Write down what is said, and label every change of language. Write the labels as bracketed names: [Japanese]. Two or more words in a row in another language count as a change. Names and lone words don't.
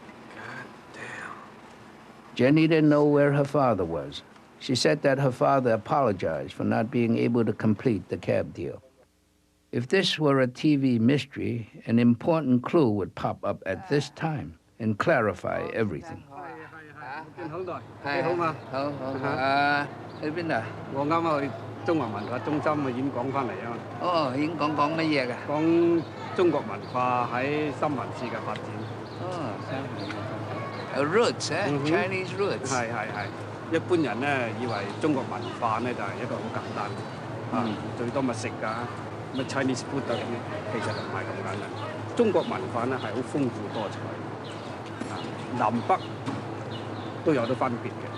[English] Jenny didn't know where her father was. She said that her father apologized for not being able to complete the cab deal. If this were a TV mystery, an important clue would pop up at this time and clarify everything. [Cantonese] 好耐，你好嘛？好。去邊度？我啱啱去中華文化中心嘅演講翻嚟啊嘛。哦，演講講乜嘢㗎？講中國文化喺三藩市嘅發展。哦，三藩市。 [English] Roots, Chinese roots。 [Cantonese] 係。一般人咧以為中國文化咧就係一個好簡單啊，最多咪食㗎，乜 [English] Chinese food [Cantonese] 啊咁樣，其實唔係咁簡單。中國文化咧係好豐富多彩，啊，南北都有得分別嘅。